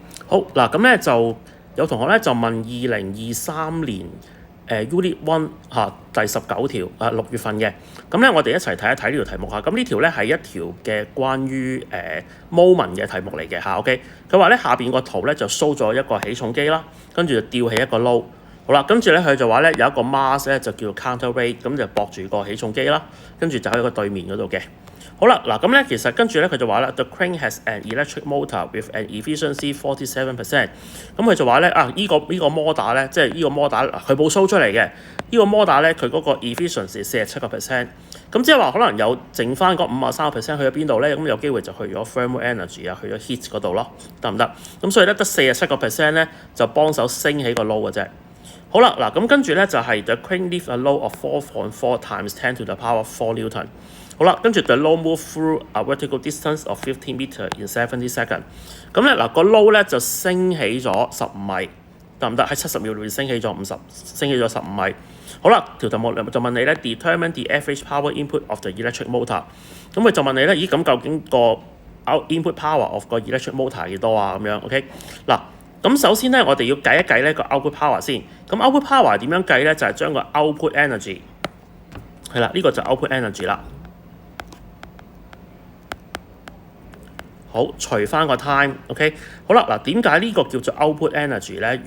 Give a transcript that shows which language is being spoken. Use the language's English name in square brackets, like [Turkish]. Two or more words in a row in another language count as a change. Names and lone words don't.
[Cantonese] 好嗱，咁咧就有同學咧就問2023年Unit 1第19條6月份嘅，咁咧我哋一齊睇一睇呢條題目嚇。咁呢條咧係一條嘅關於moment 嘅題目嚟嘅嚇。OK， 佢話咧下邊個圖咧就 show 咗一個起重機啦，跟住就吊起一個 load。好啦，跟住咧佢就話咧有一個 mass 咧就叫做 counterweight， 咁就駁住個起重機啦，跟住就喺個對面嗰度嘅。好啦，嗱咁咧其實跟住咧佢就話啦 ， [English] the crane has an electric motor with an efficiency 47%。 [Cantonese] 咁佢就話咧呢個摩打咧，即係呢個摩打佢冇 show 出嚟嘅。呢個摩打咧佢嗰個 efficiency 47%。咁即係話可能有剩翻嗰53%去咗邊度咧？咁有機會就去咗 [English] thermal energy [Cantonese] 去咗 heat 嗰度咯，得唔得？咁所以咧得47%咧就幫手升起個 load 嘅啫。好啦，嗱咁跟住咧就係 [English] the crane lift a load of 4.4 times 10 to the power 4 Newton。 [Cantonese] 好啦，跟住 [English] the load move through a vertical distance of 15 meter in 70 seconds。 [Cantonese] 咁咧嗱個 load 咧就升起咗15米，得唔得？喺70秒裏面升起咗15米。好啦，條題目就問你咧 [English] determine the average power input of the electric motor。 [Cantonese] 咁佢就問你咧，咦咁究竟個 [English] input power of [Cantonese] 個 [English] electric motor [Cantonese] 幾多啊？咁樣 OK 嗱。咁首先咧，我哋要計一計呢個 [English] output power [Cantonese] 先。咁 [English] output power [Cantonese] 點樣計咧？就係將個 [English] output energy [Cantonese] 係啦，呢個就 [English] output energy [Cantonese] 啦。好，除翻個 time，OK， 好啦，嗱點解呢個叫做 [English] output energy [Cantonese] 咧？